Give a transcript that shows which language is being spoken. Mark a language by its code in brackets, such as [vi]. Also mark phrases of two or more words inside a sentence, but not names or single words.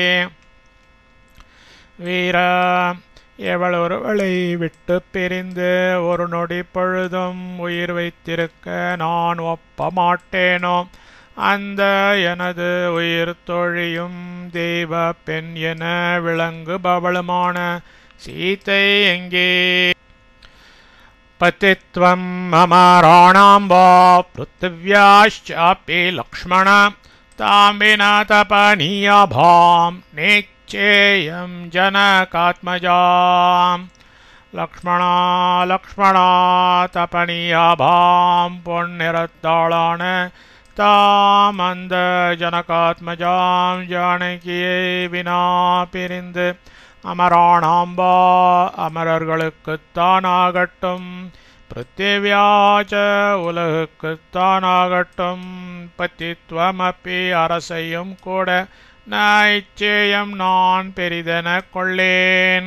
[ta] வீர எவளொருவளை விட்டு பிரிந்து ஒரு நொடி பொழுதும் உயிர் வைத்திருக்க நான் ஒப்ப மாட்டேனோ அந்த எனது உயிர் தோழியும் தெய்வ பெண் என விளங்குபவளுமான சீதை எங்கே? [sa] पतित्वं मम राणाम्बा पृथिव्याश्चापि लक्ष्मण तां विना तपनीयभां नेच्छेयं जनकात्मजां लक्ष्मणा लक्ष्मणा तपनीयभां [ta] பொன்னிறத்தாளான தாம் அந்த ஜனகாத்மஜாம் ஜானகியை வினா பிரிந்து அமராணாம்பா அமரர்களுக்குத்தானாகட்டும் பிருத்திவியாச்ச உலகுக்குத்தானாகட்டும் பத்தித்வமப்பி அரசையும் கூட நைச்சேயம் நான் பெரிதென கொள்ளேன்.